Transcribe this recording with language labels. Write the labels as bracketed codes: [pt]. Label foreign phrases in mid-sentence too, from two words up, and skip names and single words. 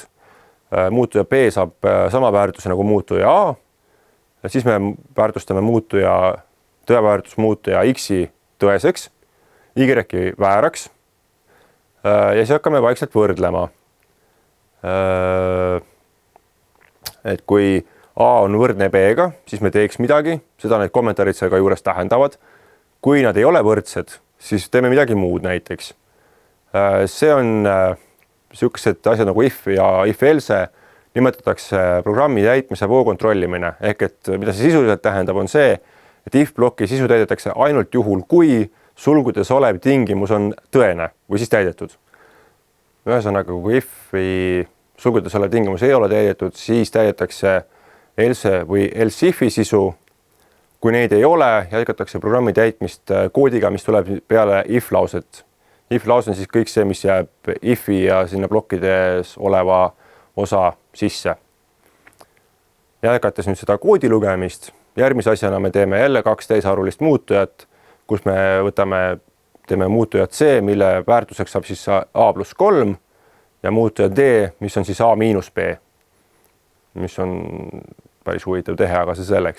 [et] Muutuja B saab sama väärtuse nagu muutuja A ja siis me väärtustame tõeväärtus muutuja X-i tõeseks, Y-i vääraks ja siis hakkame vaikselt võrdlema. Et kui A on võrdne B-ga, siis me teeks midagi, seda need kommentaarid seal ka juures tähendavad. Kui nad ei ole võrdsed, siis teeme midagi muud näiteks. See on sellised asjad nagu if ja if-else nimetatakse programmi täitmise voo kontrollimine. Ehk et mida see sisuliselt tähendab on see, et if-ploki sisu täidetakse ainult juhul, kui sulgudes olev tingimus on tõene või siis täidetud. Ühesõnaga, kui if-i sulgudes olev tingimus ei ole täidetud, siis täidetakse else või [en] else if- [et] i sisu. Kui neid ei ole, jätkatakse programmi täitmist koodiga, mis tuleb peale if-lauset. If-lause on siis kõik see, mis jääb if-i ja sinna plokkides oleva osa sisse. Jätkates nüüd seda koodi lugemist, järgmise asjana me teeme jälle 2 täisarvulist muutujat, kus me teeme muutujat C, mille väärtuseks saab siis A+3 ja muutuja D, mis on siis A-B, mis on päris huvitav tehe, aga see selleks.